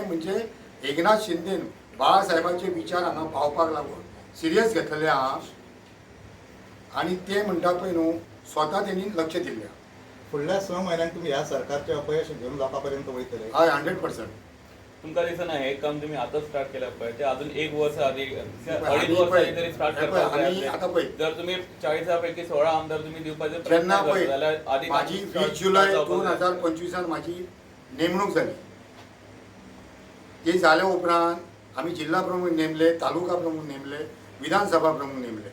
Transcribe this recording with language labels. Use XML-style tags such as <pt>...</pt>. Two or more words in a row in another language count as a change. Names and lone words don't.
<kok>म्हणजे एकनाथ शिंदेन बाळासाहेबांचे विचार हांगा पावपाक लागून सिरियस घेतलेले आहा आणि ते म्हणटा पळय न्हू स्वता तेणी लक्ष दिल्लें. फुडल्या 6 म्हयन्यांत तुम्ही ह्या सरकारचे अपयश घेऊन लोकांपर्यंत वयतले? हय 100%. तुमका दिसना हे काम तुम्ही आता स्टार्ट केलं पळय ते अजून 1 वर्ष आधी आम्ही 2.5 वर्ष पळय, तरी स्टार्ट हे पळय, करता आम्ही आता पळय. जर तुम्ही 40 पैकी 16 आमदार तुम्ही दिवपाचे जेन्ना प्रयत्न पळय करता जाल्यार आधी माझी काम 20 जुलै start जावपाक जाय. 2025 माझी नेमणूक जाली. ते जाल्या उपरांत आम्ही जिल्हा प्रमुख नेमले, तालुका प्रमुख नेमले, विधानसभा प्रमुख नेमले.</kok>